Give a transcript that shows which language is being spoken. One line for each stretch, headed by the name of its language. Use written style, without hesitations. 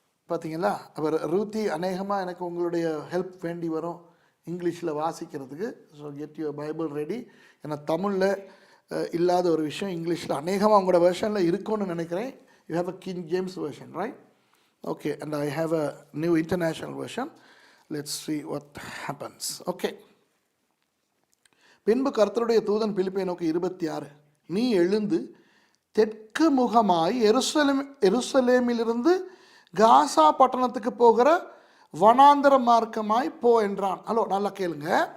Tamil: பார்த்தீங்களா? அவர் ரூத்தி அநேகமாக எனக்கு உங்களுடைய ஹெல்ப் வேண்டி வரும் இங்கிலீஷில் வாசிக்கிறதுக்கு.
English: So get your Bible ready.
Tamil: ஏன்னா தமிழில் இல்லாத ஒரு விஷயம் இங்கிலீஷில் அநேகமாக உங்களோட வெர்ஷனில் இருக்கும்னு நினைக்கிறேன்.
English: You have a King James version, right? Okay, and I have a new international version. Let's see what happens. Okay.
Tamil: பின்பு கர்த்தருடைய தூதன் பிலிப்பை நோக்கி 26, நீ எழுந்து தெற்கு முகமாய் எருசலேமிலிருந்து காசா பட்டணத்துக்கு போகிற வனாந்தர மார்க்கமாய் போ என்றான். ஹலோ, நல்லா கேளுங்க.